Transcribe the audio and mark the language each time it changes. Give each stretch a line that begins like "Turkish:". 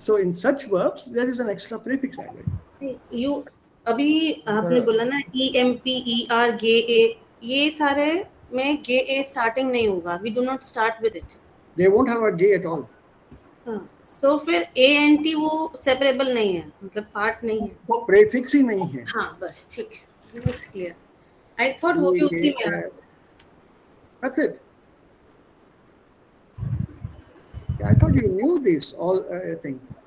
English: So in such verbs, there is an extra prefix added.
Hindi: You अभी आपने बोला ना EMP, ER, GA, ये सारे में GA starting नहीं होगा.
English: We do not start with it. They won't have a G at all.
Hindi: So फिर ANT वो separable नहीं है, मतलब part नहीं है. वो prefix ही नहीं है. हाँ बस ठीक.
English: It's clear. I thought
Hindi: वो भी उसी में है.
English: That's it. I thought you knew this all thing.